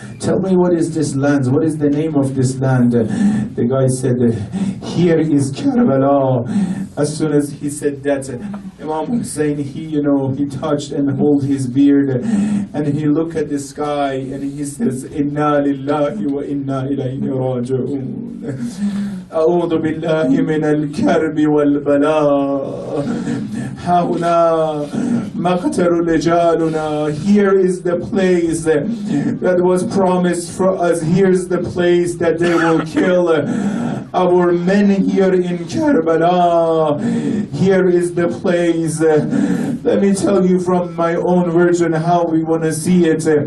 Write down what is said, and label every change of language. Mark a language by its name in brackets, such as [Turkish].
[English] Tell me, what is this land? What is the name of this land? The guy said, here is Karbala. As soon as he said that, Imam Hussain, he touched and held his beard, and he looked at the sky, and he says, [Arabic] Inna lillahi wa inna ilayhi raji'un. أعوذ بالله من الكرب والبلاء هنا مقتل رجالنا. [English] Here is the place that was promised for us. Here's the place that they will kill our men here in Karbala. Here is the place. Let me tell you from my own version how we want to see it.